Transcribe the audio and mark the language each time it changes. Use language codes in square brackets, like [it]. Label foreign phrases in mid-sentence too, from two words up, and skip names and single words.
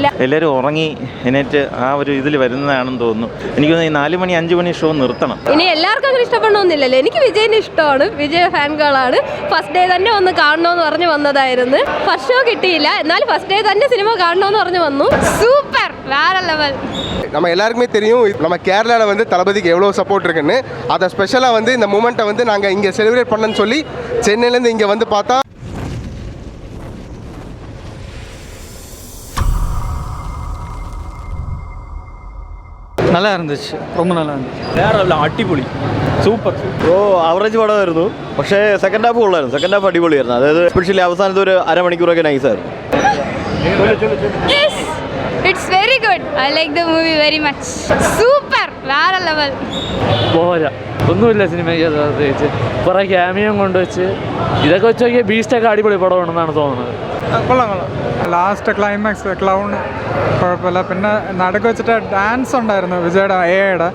[ml] എല്ലാവരും ഉറങ്ങി എണീറ്റ് ആ ഒരു ഇതിൽ വരുന്നതാണെന്ന് തോന്നുന്നു. എനിക്ക് തോന്നുന്നു ഈ 4 മണി 5 മണി ഷോ നിർത്തണം. ഇനി എല്ലാവർക്കും അങ്ങനെ ഇഷ്ടപ്പെടണമെന്നില്ലല്ലോ. എനിക്ക് വിജയിനെ ഇഷ്ടമാണ്, വിജയ [en] fan girl. first day [ml] തന്നെ ഒന്ന് കാണണമെന്ന് പറഞ്ഞു വന്നതായിരുന്നു. [en] first show [ml] കിട്ടിയില്ല, എന്നാലും [en] first day [ml] തന്നെ സിനിമ കാണണമെന്ന് പറഞ്ഞു വന്നു. [ta] சூப்பர், வேற லெவல். நம்ம எல்லாருக்குமே தெரியும் நம்ம கேரளாவில் வந்து தளபதிக்கு எவ்வளோ சப்போர்ட் இருக்குன்னு. அதை ஸ்பெஷலாக வந்து இந்த மூமெண்ட்டை வந்து நாங்கள் இங்கே செலிப்ரேட் பண்ணன்னு சொல்லி சென்னையிலேருந்து இங்கே வந்து பார்த்தா நல்லா இருந்துச்சு, ரொம்ப நல்லா இருந்துச்சு. [ml] വേറെ അടിപൊളി, സൂപ്പർ. ആവറേജ് പടമായിരുന്നു, പക്ഷേ [en] second half [ml] കൊള്ളായിരുന്നു. [en] second half [ml] അടിപൊളിയായിരുന്നു. അതായത് എസ്പെഷ്യലി അവസാനത്തെ ഒരു അരമണിക്കൂറൊക്കെ നൈസായിരുന്നു. [en] It's very good. I like the movie very much. Super, [ml] വേற ലെവൽ. പോരാ, ഒന്നുമില്ല സിനിമയ്ക്ക്. പ്രത്യേകിച്ച് കുറേ ക്യാമിയം കൊണ്ടുവച്ച് ഇതൊക്കെ വെച്ച് നോക്കിയാൽ ബീസ്റ്റൊക്കെ അടിപൊളി പടമാണെന്നാണ് തോന്നുന്നത്. കൊള്ളാം കൊള്ളാം. [en] last climax clown [ml] കുഴപ്പമില്ല. പിന്നെ നടുക്ക് വെച്ചിട്ട് ഡാൻസ് ഉണ്ടായിരുന്നു വിജയുടെ AI-യുടെ.